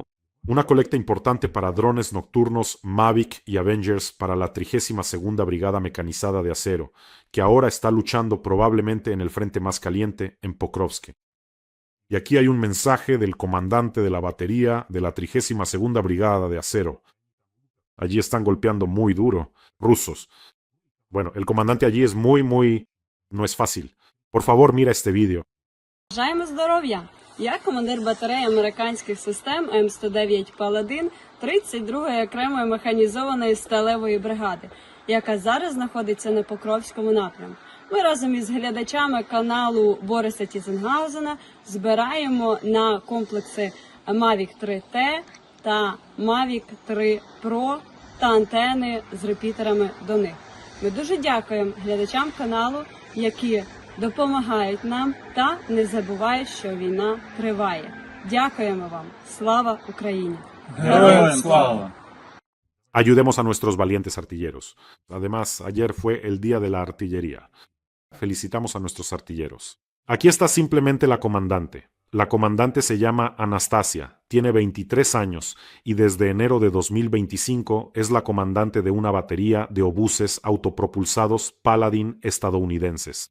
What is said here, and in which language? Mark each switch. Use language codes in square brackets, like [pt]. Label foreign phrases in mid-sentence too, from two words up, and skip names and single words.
[es] Una colecta importante para drones nocturnos Mavic y Avengers para la 32ª Brigada Mecanizada de Acero, que ahora está luchando probablemente en el frente más caliente, en Pokrovsk. Y aquí hay un mensaje del comandante de la batería de la 32ª Brigada de Acero. Allí están golpeando muy duro, rusos. Bueno, el comandante allí es no es fácil. Por favor, mira este vídeo. [uk] Бажаємо здоров'я! Я командир батареї американських систем М109 Паладин 32-ї окремої механізованої сталевої бригади, яка зараз знаходиться на Покровському напрямку. Ми разом із глядачами каналу Бориса Тізенгаузена збираємо на комплекси Mavic 3T та Mavic 3 Pro та антени з репітерами до них. Ми дуже дякуємо глядачам каналу, які допомагають нам та не забувають, що війна триває. Дякуємо вам. Слава Україні! Героям слава! [es] Ayudemos a nuestros valientes artilleros. Además, ayer fue el Día de la Artillería. Felicitamos a nuestros artilleros. Aquí está simplemente la comandante. La comandante se llama Anastasia, tiene 23 años y desde enero de 2025 es la comandante de una batería de obuses autopropulsados Paladin estadounidenses.